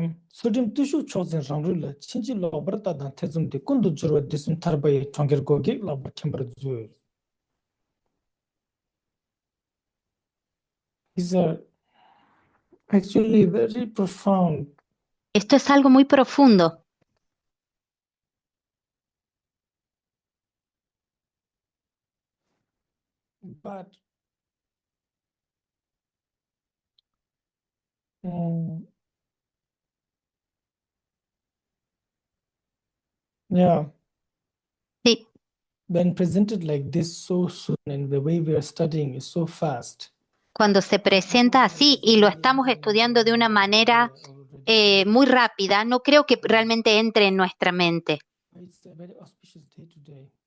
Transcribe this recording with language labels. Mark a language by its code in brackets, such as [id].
[en] 소림 뜻이 초선 상루를 친지 로버타단 태좀데 군도 주로 됐음 타르바이 총결고기 로버 템버주. These are actually very profound. [es] Esto es algo muy profundo. [en] But yeah, [es] Sí, [en] when presented like this so soon and the way we are studying is so fast. [es] cuando se presenta así y lo estamos estudiando de una manera muy rápida, no creo que realmente entre en nuestra mente. [en] It's a very auspicious day today.